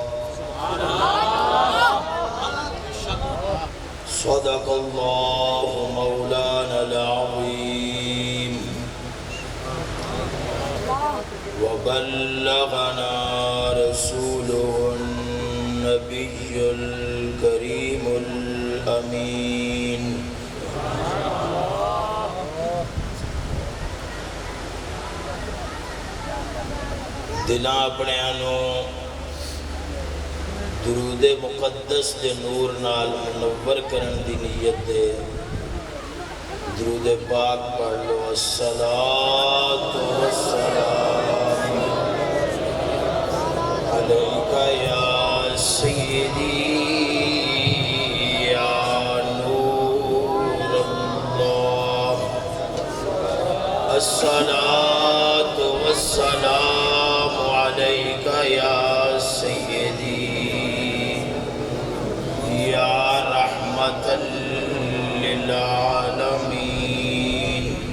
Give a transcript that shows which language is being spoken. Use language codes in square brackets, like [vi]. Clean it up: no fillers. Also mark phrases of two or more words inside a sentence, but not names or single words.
[ar] صدق الله مولانا العظيم وبلغنا رسوله النبي الكريم الأمين. [pa] دلاں اپنے انو درود مقدس دے نور نال منور کرن دی نیت دے درود پاک پڑھ لو. [ar] الصلاة والسلام علیکہ یا سیدی یا نور اللہ. الصلاة والسلام علیکہ یا سیدی یا رحمت للعالمین.